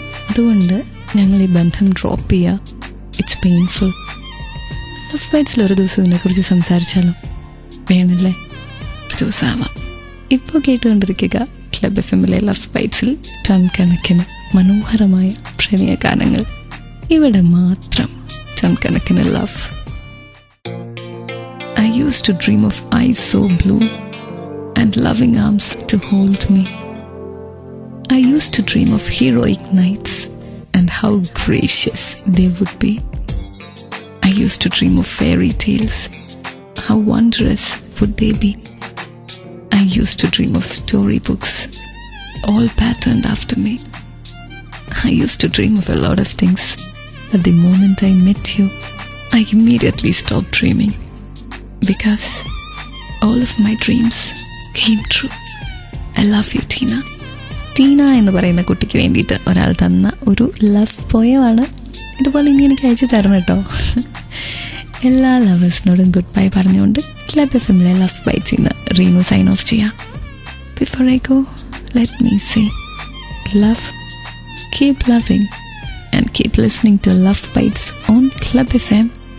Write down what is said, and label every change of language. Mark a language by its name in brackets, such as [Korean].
[Malayalam] അതുകൊണ്ട് ഞങ്ങൾ ഈ ബന്ധം ഡ്രോപ്പ് ചെയ്യുക. [English] It's painful. [Malayalam] ലവ് ബൈറ്റ്സിൽ ഒരു ദിവസം ഇതിനെക്കുറിച്ച് സംസാരിച്ചാലോ? വേണല്ലേ? ഒരു ദിവസം ആവാം. ഇപ്പോൾ കേട്ടുകൊണ്ടിരിക്കുക ക്ലബ് എഫ്എമ്മിലെ ലവ് ബൈറ്റ്സിൽ ടൺ കണക്കിന് മനോഹരമായ പ്രണയ ഗാനങ്ങൾ. ഇവിടെ മാത്രം ടൺ കണക്കിന് love. [English] I used to dream of eyes so blue and loving arms to hold me. I used to dream of heroic nights and how gracious they would be. I used to dream of fairy tales. How wondrous would they be? I used to dream of storybooks, all patterned after me. I used to dream of a lot of things, but the moment I met you, I immediately stopped dreaming because all of my dreams came true. I love you, Tina. [Malayalam] Tina എന്ന് പറയുന്ന കുട്ടിക്ക് വേണ്ടിയിട്ട് ഒരാൾ തന്ന ഒരു love പോയമാണ്. ഇതുപോലെ ഇനി എനിക്ക് അയച്ചു തരണം കേട്ടോ. എല്ലാ ലവേഴ്സിനോടും ഗുഡ് ബൈ പറഞ്ഞുകൊണ്ട് ക്ലബ് എഫ്എമ്മിലെ ലവ് ബൈറ്റ്സ് ഇന്ന് റീനു സൈൻ ഓഫ് ചെയ്യാം. [English] Before I go, let me say love, keep loving and keep listening to Love Bites on Club FM.